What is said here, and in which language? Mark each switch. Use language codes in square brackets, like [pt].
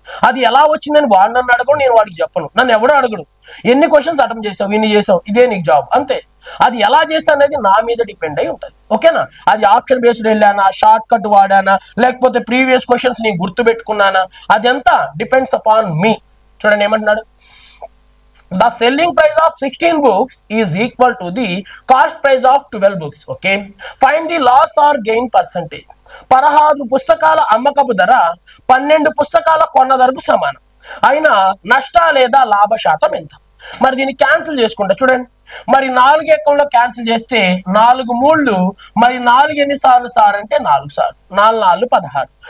[te] అది ఎలా వచ్చిందని వాడు నన్ను అడగడు, నేను వాడికి చెప్పను. నన్ను ఎవడో అడగడు. ఎన్ని క్వశ్చన్స్ అటెంప్ట్ చేసావు, ఇన్ని చేసావు, ఇదే నీకు జాబ్, అంతే. అది ఎలా చేస్తా అనేది నా మీద డిపెండ్ అయి ఉంటుంది. ఓకేనా? అది ఆప్షన్ బేస్డ్ వెళ్ళానా, షార్ట్ కట్ వాడానా, లేకపోతే ప్రీవియస్ క్వశ్చన్స్ ని గుర్తు పెట్టుకున్నానా, అదంతా డిపెండ్స్ అపాన్ మీ. చూడండి ఏమంటున్నాడు, [en] the selling price of 16 books is equal to the cost price of 12 books. Okay, find the loss or gain percentage. [te] 16 పుస్తకాల అమ్మకపు ధర 12 పుస్తకాల కొన్న ధరకు సమానం అయినా నష్ట లేదా లాభ శాతం ఎంత? మరి దీన్ని క్యాన్సిల్ చేసుకుంటా. చూడండి, మరి 4 ఎకంలో క్యాన్సిల్ చేస్తే 4 3, మరి 4 ఎన్ని సార్లు సార్ అంటే 4 సార్లు, 4 4 16.